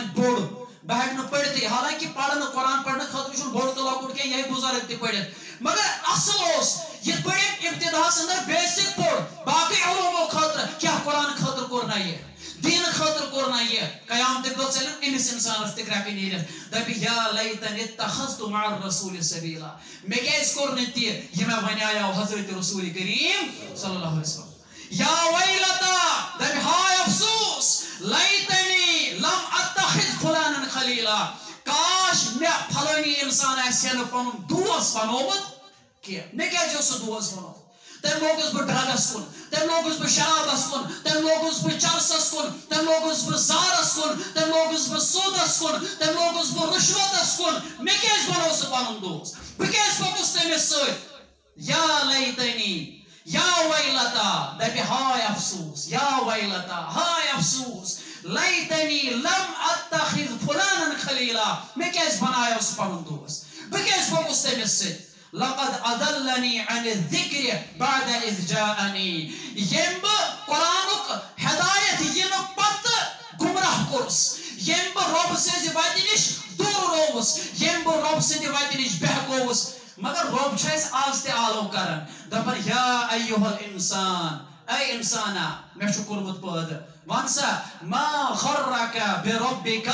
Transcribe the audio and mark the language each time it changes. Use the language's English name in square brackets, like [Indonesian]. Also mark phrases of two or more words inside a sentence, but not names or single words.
[Kashmiri] وۄنۍ بوٚڑ بہٕ ہٮ۪کہٕ نہٕ پٔرِتھٕے حالانکہِ پرنہٕ قرآن پرنہٕ خٲطرٕ چھُنہٕ بوٚڑ تہٕ لۄکُٹ کینٛہہ یہِ ہیٚکہِ بُزرگ تہِ پٔرِتھ مگر اصل اوس یِتھ پٲٹھۍ ابتداہس انٛدر بیسِک پوٚر باقٕے علوٗمو خٲطرٕ کیٛاہ قرآن خٲطرٕ کوٚر نہ یہِ دیٖنہٕ خٲطرٕ کوٚر نہ یہِ قیامتٕکۍ دۄہ ژٔلِن أمِس اِنسانس تہِ کرٛٮ۪کہٕ نیٖرِتھ دپہِ [Arabic] یا لیتنی اتخذت مع الرسول سبیلا [Kashmiri] مےٚ کیازِ کوٚر نہٕ تہِ یہِ مےٚ ونیاو حضرت رسول کریم [Arabic] صلی اللہ علیہ وسلم یا ویلتا [Kashmiri] دپہِ ہاے افسوس [Arabic] لیتنی لم اتخذ فلانا خلیلا [Kashmiri] کاش مےٚ پھلٲنی انسان آسہِ ہا نہٕ پنُن دوس بنومُت کینٛہہ مےٚ کیازِ اوس سُہ دوس بنومُت تٔمۍ لوگُس بہٕ ڈرگس کُن تٔمۍ لوگُس بہٕ شرابس کُن تٔمۍ لوگُس بہٕ چرسس کُن تٔمۍ لوگُس بہٕ زارس کُن تٔمۍ لوگُس بہٕ سوٗدس کُن تٔمۍ لوگُس بہٕ رُشوتس کُن مےٚ کیازِ بنوو سُہ پنُن دوس بہٕ کیازِ پوٚکُس تٔمِس سۭتۍ [Arabic] یا لیتنی یا ویلتا [Kashmiri] دپہِ ہاے افسوس [Arabic] یا ویلتا [Kashmiri] ہاے افسوس [Arabic] لیتنی لم اتخذ فلانا خلیلا [Kashmiri] مےٚ کیازِ بنایو سُہ پنُن دوس بہٕ کیازِ پوٚکُس تٔمِس سۭتۍ [Arabic] لقد اضلنی عن الذکر بعد اذ جاءنی [Kashmiri] ییٚمۍ بہٕ قرآنُک ہدایت یِنہٕ پتہٕ گمراہ کوٚرُس ییٚمۍ بہٕ رۄبہٕ سٕنٛزِ وتہِ نِش دوٗر رووُس ییٚمۍ بہٕ رۄبہٕ سٕنٛدِ وتہِ نِش بہکووُس مگر رۄب چھُ اَسہِ آز تہِ آلو کران دپان [Arabic] یا ایُہا الانسان [Kashmiri] اے انسانا مےٚ چھُ کوٚرمُت پٲدٕ ون سا [Arabic] ما غرک بربک